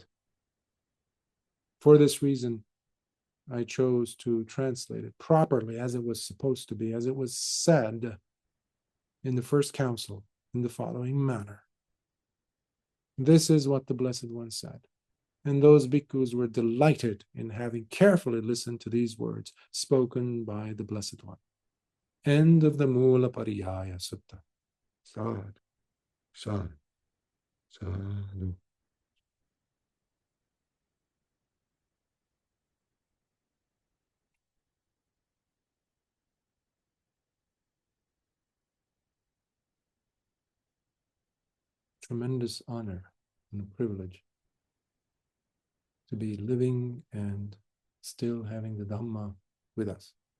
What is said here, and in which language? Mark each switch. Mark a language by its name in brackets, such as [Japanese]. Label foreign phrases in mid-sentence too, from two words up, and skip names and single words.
[English] For this reason, I chose to translate it properly as it was supposed to be, as it was said in the first council, in the following manner. This is what the Blessed One said. And those bhikkhus were delighted in having carefully listened to these words spoken by the Blessed One. End of the Mūlapariyāya Sutta. [Pali] Sadhu, sadhu, sadhu. [English] Tremendous honor and privilege to be living and still having the Dhamma with us.